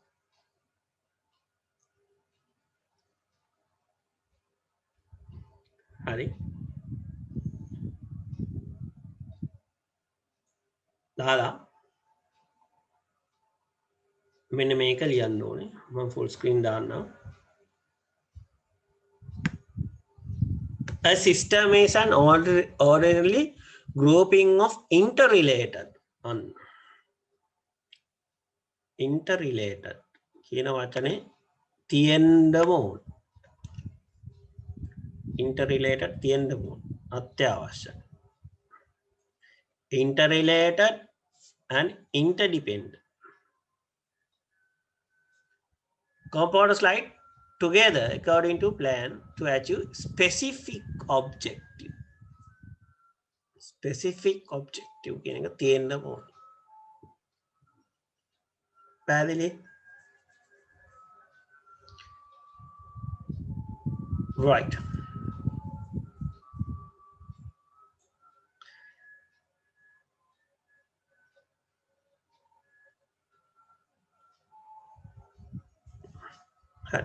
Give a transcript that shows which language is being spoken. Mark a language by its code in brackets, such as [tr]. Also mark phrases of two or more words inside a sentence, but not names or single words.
[si] හරි. දාලා මෙන්න මේක ලියන්න ඕනේ. මම [en] full screen [si] දාන්නම්. [en] A system is an orderly grouping of interrelated interrelated [si] කියන වචනේ තියෙන්න ඕන. interrelated තියෙන්න ඕන. අත්‍යවශ්‍යයි. [en] interrelated and interdependent. Components like together according to plan to achieve specific objective. Specific objective [si] කියන එක තියෙන්න ඕන. පැහැදිලි? Right. හරි.